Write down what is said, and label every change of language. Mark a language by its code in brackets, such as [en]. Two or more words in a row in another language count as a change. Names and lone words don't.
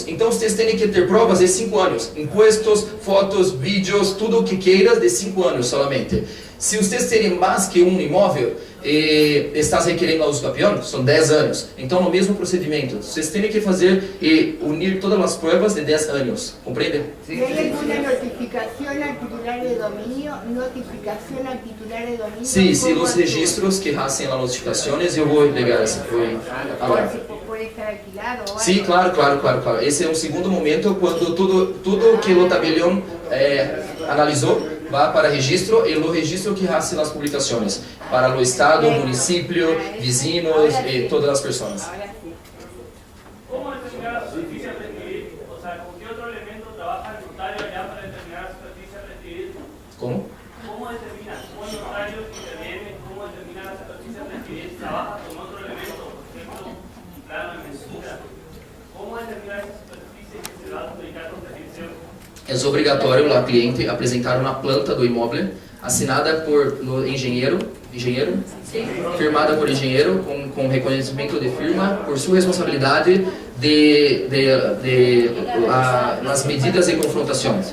[pt] Então, vocês têm que ter provas de 5 anos, impostos, fotos, vídeos, tudo o que queiras de 5 anos solamente. Se vocês terem mais que um imóvel e estás requerendo a usucapião, são 10 anos. Então, no mesmo procedimento, vocês têm que fazer e unir todas as provas de 10 anos. Compreende? [es] ¿Hay alguna notificación al titular de dominio? ¿Notificación al titular de dominio? [pt] Sim, os registros que hacen as notificações, eu vou pegar essa. [es] ¿Puede estar alquilado o algo? [pt] Sim, claro. Esse é um segundo momento, quando tudo que o tabelião analisou, vai para registro e o registro que hace as publicações para o estado, município, vizinhos e todas as pessoas. [es] ¿Cómo determinar la superficie a requerir? O sea, ¿con qué otro elemento trabaja el notario allá para determinar la superficie a requerir? [pt] Como? [es] ¿Cómo determina? ¿Cómo el notario interviene? ¿Cómo determina la superficie a requerir? ¿Trabaja con otro elemento? Por ejemplo, plano de mensura. ¿Cómo determinar esa superficie que se va a adjudicar con definición? [pt] É é obrigatório ao cliente apresentar uma planta do imóvel assinada por engenheiro, firmada por engenheiro com reconhecimento de firma por sua responsabilidade nas medidas e confrontações.